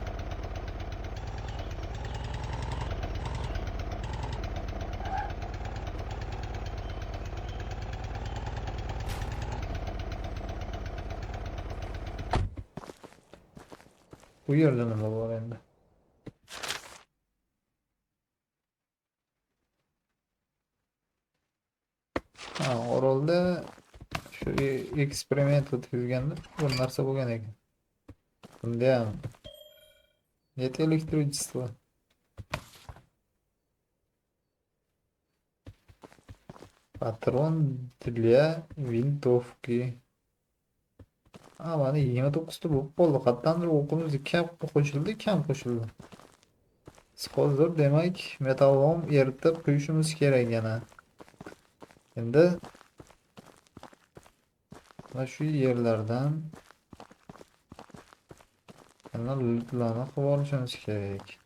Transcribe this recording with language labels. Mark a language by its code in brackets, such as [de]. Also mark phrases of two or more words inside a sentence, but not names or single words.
[uz] Bu yerda nima bor endi? Ha, orolda shu eksperiment o'tkazganda bir narsa bo'lgan ekan. Bunda ham [ru] нет электричество. Patron для винтовки. [uz] Ha, mana 29 ta bo'lib qoldi. Qatdandir o'qimiz kam qo'shildi. Hozir demak metallom eritib qo'yishimiz kerak yana. Endi mana shu yerlardan yana lootlarni qilib olishimiz kerak.